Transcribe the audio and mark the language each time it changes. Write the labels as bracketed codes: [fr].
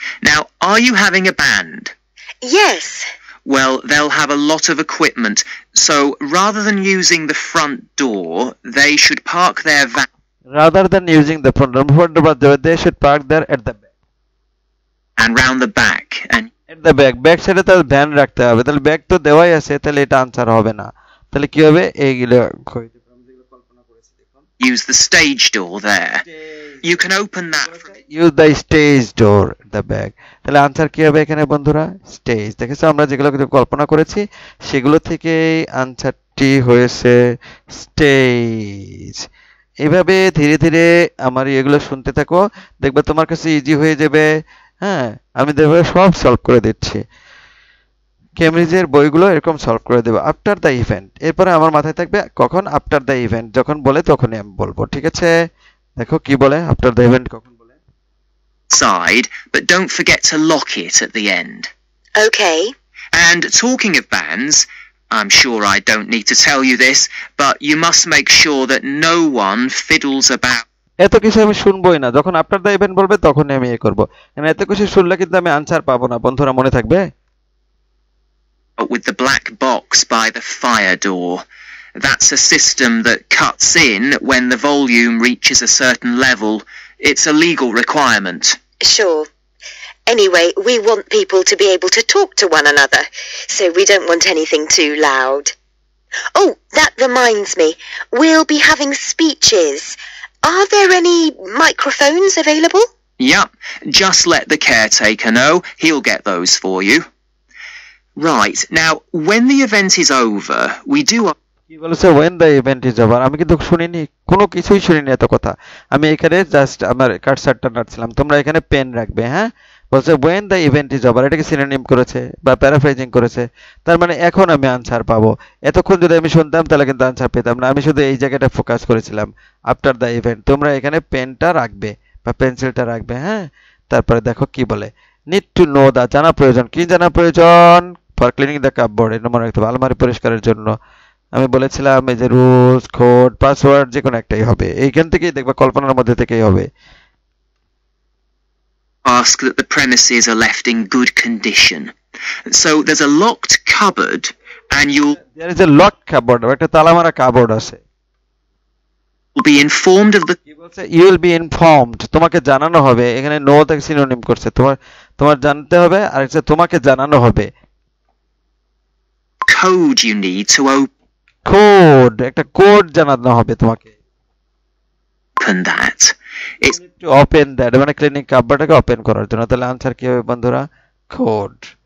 [en] Now, are you having a band? Yes. Well, they'll have a lot of equipment, so rather than using the front door, they should park their van. Rather than using the front door, they should park there at the back. And round the back, and at the back, back [bn] সাইডে তার ধ্যান রাখতে হবে। তাহলে back তো দেওয়াই আছে, তাহলে এটা আনসার হবে না। তাহলে কি হবে? এইগুলো কল্পনা করেছি, দেখুন [en] use the stage door there. You can open that from use the stage door at the back। [bn] তাহলে আনসার কি হবে এখানে বন্ধুরা? স্টেজ। দেখেছো আমরা যেগুলো কল্পনা করেছি সেগুলো থেকে আনসারটি হয়েছে স্টেজ। এইভাবে ধীরে ধীরে আমার এগুলো শুনতে থাকো, দেখবে তোমার কাছে ইজি হয়ে যাবে। হ্যাঁ, আমি দেখবে সব সলভ করে দিচ্ছি। কেমব্রিজের বইগুলো এরকম সলভ করে দেব [en] After the event. [bn] এরপরে আমার মাথায় থাকবে কখন, আফটার দ্য ইভেন্ট যখন বলে তখনই আমি বলবো, ঠিক আছে? দেখো কি বলে, [en] after the event [bn] কখন বলে। [en] Side, but don't forget to lock it at the end. Okay. And talking of bands, I'm sure I don't need to tell you this, but you must make sure that no one fiddles about [bn] এত কিছু আমি শুনবোই না, যখন [en] after the event [bn] বলবে তখনই আমি এ করবো, কারণ এত কিছু শুনলে কিন্তু আমি আনসার পাবো না। বন্ধুরা মনে থাকবে? [en] with the black box by the fire door. That's a system that cuts in when the volume reaches a certain level. It's a legal requirement. Sure. Anyway, we want people to be able to talk to one another, so we don't want anything too loud. Oh, that reminds me. We'll be having speeches. Are there any microphones available? Yup, just let the caretaker know. He'll get those for you. Right, now, when the event is over, we do... [bn] কি বলেছে [en] when the event is over? [bn] আমি কিন্তু শুনিনি, কোনো কিছুই শুনিনি এত কথা। আমি এখানে জাস্ট আমার কার্সারটা নাড়ছিলাম, তোমরা এখানে পেন রাখবে। হ্যাঁ, বলছে [en] when the event is over, [bn] এটাকে সিনোনিম করেছে বা প্যারাফ্রেজিং করেছে, তার মানে এখন আমি আনসার পাবো। এতক্ষণ যদি আমি শুনতাম তাহলে কিন্তু আনসার পেতাম না, আমি শুধু এই জায়গাটা ফোকাস করেছিলাম [en] After the event. [bn] তোমরা এখানে পেনটা রাখবে বা পেন্সিলটা রাখবে। হ্যাঁ, তারপরে দেখো কি বলে, [en] need to know the, [bn] জানা প্রয়োজন। কি জানা প্রয়োজন? [en] for cleaning the cupboard, [bn] এটা মনে রাখতে হবে, আলমারি পরিষ্কারের জন্য। আমি বলেছিলাম এই যে রুলস, কোড, পাসওয়ার্ড যে কোনো একটাই হবে, এইখান থেকেই দেখবা, কল্পনার মধ্যে থেকেই হবে। [en] ask that the premises are left in good condition. So there's a locked cupboard and you'll there is a locked cupboard, [bn] একটা তালা মারা কাপবোর্ড আছে। [en] be informed of the [bn] কি বলছে? [en] you will be informed, [bn] তোমাকে জানানো হবে। এখানে নো থেকে সিনোনিম করছে, তোমার জানতে হবে, আর এটা তোমাকে জানানো হবে। [en] code you need to [bn] code, একটা কোড জানানো হবে তোমাকে। [en] open that. It's to open that, [bn] মানে ক্লিনিক কাপবোর্ডটাকে ওপেন করার জন্য। তাহলে আনসার কি হবে বন্ধুরা? কোড।